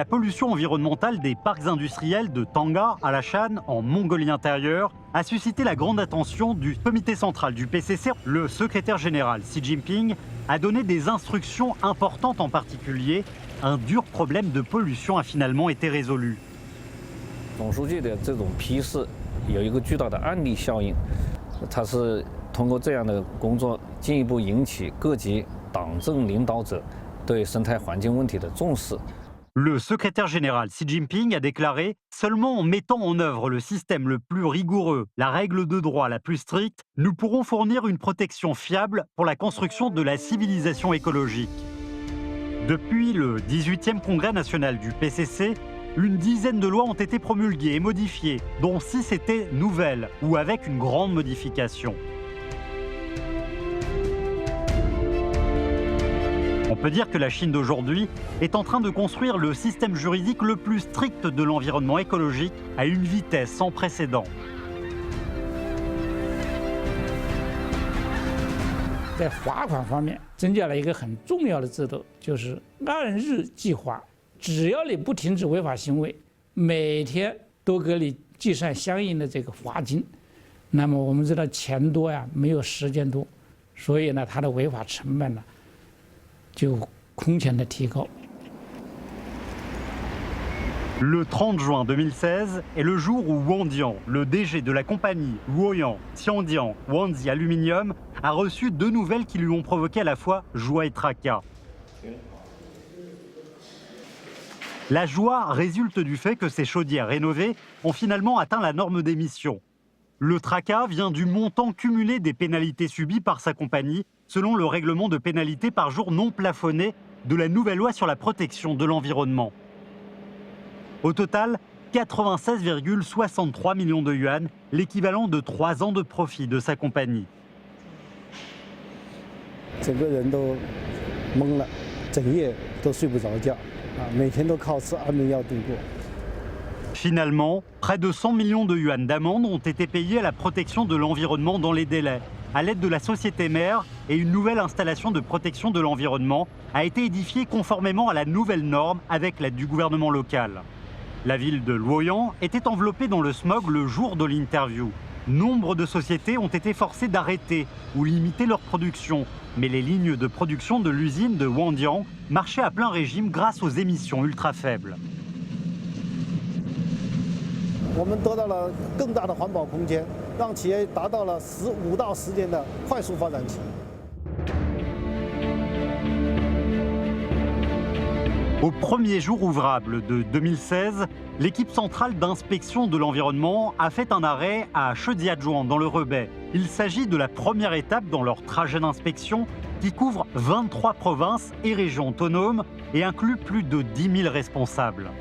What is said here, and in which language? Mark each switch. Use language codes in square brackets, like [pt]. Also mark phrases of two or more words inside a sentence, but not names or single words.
[fr] pollution environnementale des parcs industriels de Tanga à Alashan, en Mongolie intérieure, a suscité la grande attention du comité central du PCC. Le secrétaire général Xi Jinping a donné des instructions importantes, en particulier, un dur problème de pollution a finalement été résolu. [zh] 总书记的这种批示有一个巨大的案例效应，它是通过这样的工作进一步引起各级党政领导者对生态环境问题的重视。 [fr] Le secrétaire général Xi Jinping a déclaré « Seulement en mettant en œuvre le système le plus rigoureux, la règle de droit la plus stricte, nous pourrons fournir une protection fiable pour la construction de la civilisation écologique. » Depuis le 18e congrès national du PCC, une dizaine de lois ont été promulguées et modifiées, dont 6 étaient nouvelles ou avec une grande modification. On peut dire que la Chine d'aujourd'hui est en train de construire le système juridique le plus strict de l'environnement écologique à une vitesse sans précédent. [zh] 在罚款方面增加了一个很重要的制度，就是按日计划，只要你不停止违法行为，每天都给你计算相应的这个罚金。那么我们知道钱多呀，没有时间多，所以呢，它的违法成本呢就空前的提高。 [fr] Le 30 juin 2016 est le jour où Wang Dian, le DG de la compagnie Luoyang Tiandian Wanzi Aluminium, a reçu 2 nouvelles qui lui ont provoqué à la fois joie et tracas. La joie résulte du fait que ces chaudières rénovées ont finalement atteint la norme d'émission. Le tracas vient du montant cumulé des pénalités subies par sa compagnie, selon le règlement de pénalités par jour non plafonné de la nouvelle loi sur la protection de l'environnement. Au total, 96,63 millions de yuan, l'équivalent de 3 ans de profit de sa compagnie. [zh] 整个人都懵了，整夜都睡不着觉，每天都靠吃安眠药度过。 [fr] Finalement, près de 100 millions de yuan d'amende ont été payés à la protection de l'environnement dans les délais, à l'aide de la société mère, et une nouvelle installation de protection de l'environnement a été édifiée conformément à la nouvelle norme avec l'aide du gouvernement local. La ville de Luoyang était enveloppée dans le smog le jour de l'interview. Nombre de sociétés ont été forcées d'arrêter ou limiter leur production, mais les lignes de production de l'usine de Wangdian marchaient à plein régime grâce aux émissions ultra faibles. [zh] 我们得到了更大的环保空间，让企业达到了5到10年的快速发展期。 [fr] Au premier jour ouvrable de 2016, l'équipe centrale d'inspection de l'environnement a fait un arrêt à Shediazhuang dans le Hebei. Il s'agit de la première étape dans leur trajet d'inspection qui couvre 23 provinces et régions autonomes et inclut plus de 10 000 responsables.